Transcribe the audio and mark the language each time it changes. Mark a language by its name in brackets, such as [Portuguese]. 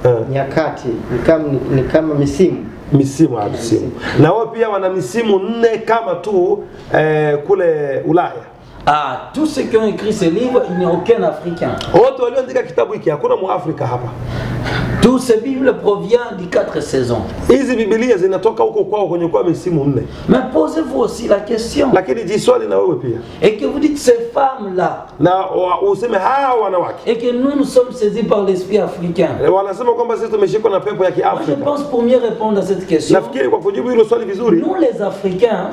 [Swahili] Nyakati ni kama misimu. Misimu. Na wao pia wana misimu 4 kama tu kule Ulaya. [French] Ah, tous ceux qui ont écrit ce livre, il n'y a aucun Africain. [Swahili] Wote walioandika kitabu hiki hakuna Mwafrika hapa. [French] Toutes ces Bibles proviennent des 4 saisons. [Swahili] Hizi Biblia zinatoka huko kwao kwenye kwa misimu 4. [French] Mais posez-vous aussi la question. [Swahili] Lakini jiswali na wewe pia. [French] Et que vous dites ces femmes-là. [Swahili] Na useme hawa wanawake. [French] Et que nous sommes saisis par l'esprit africain. [Swahili] Wanasema kwamba sisi tumeshikwa na pepo ya Kiafrika. [French] Je pense pour mieux répondre à cette question. [Swahili] Nafikiri kwa kujibu hilo swali vizuri. [French] Nous les Africains,